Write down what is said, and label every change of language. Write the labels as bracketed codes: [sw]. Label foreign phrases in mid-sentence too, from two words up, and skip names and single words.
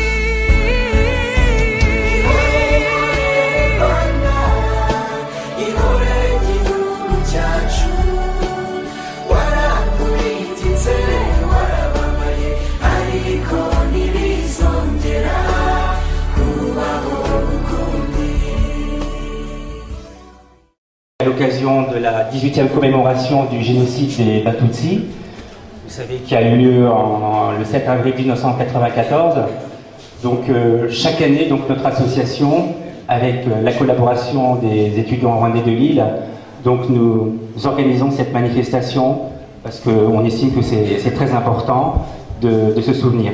[rw] ihore igihugu cyacu warakuritse warababaye ariko ntibizongera kubaho ukundi. [fr] À l'occasion de la 18e commémoration du génocide des Batutsi, vous savez qu'il y a eu lieu le 7 avril 1994. Donc chaque année, donc, notre association, avec la collaboration des étudiants rwandais de Lille, donc nous organisons cette manifestation parce qu'on estime que c'est très important de se souvenir.